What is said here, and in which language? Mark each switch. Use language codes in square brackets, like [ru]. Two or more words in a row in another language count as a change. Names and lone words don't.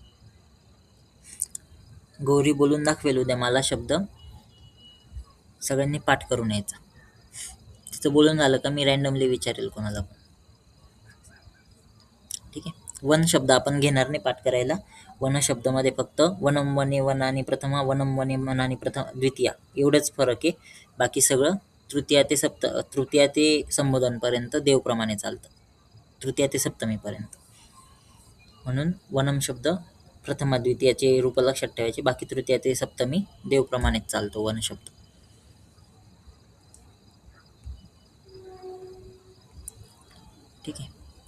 [mr] गौरी बोलून दाखवेल उद्या मला शब्द. सगळ्यांनी पाठ करून यायचा. तिचं बोलून झालं का मी रॅन्डमली विचारेल कोणाला पण. ठीक आहे. वन शब्द आपण घेणार नाही पाठ करायला. वन शब्दामध्ये फक्त [sa] वनम वने वनानी [mr] प्रथमा, [sa] वनम वने वनानी [mr] प्रथम द्वितीया एवढंच फरक आहे. बाकी सगळं तृतीया ते संबोधनपर्यंत देवप्रमाणे चालतं. तृतीया ते सप्तमीपर्यंत. म्हणून वनम शब्द प्रथमा द्वितीयाचे रूप लक्षात ठेवायचे. बाकी तृतीया ते सप्तमी देवप्रमाणेच चालतो वन शब्द. ठीक आहे.